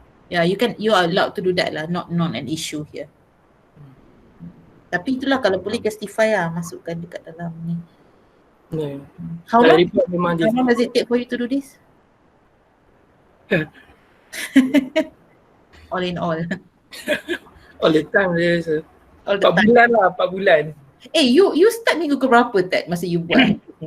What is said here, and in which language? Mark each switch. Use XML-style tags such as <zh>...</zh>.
<en>Yeah, you are allowed to do that lah, not an issue here.</en> <ms>Tapi itulah kalau boleh justify lah, masukkan dekat dalam ni.</ms> <en>Yeah. How long does it take for you to do this? All in all. All the time dia. All the</en> <ms>4 bulan lah, 4 bulan.</ms> <en>You start</en> <ms>minggu ke berapa Ted masa you buat?</ms>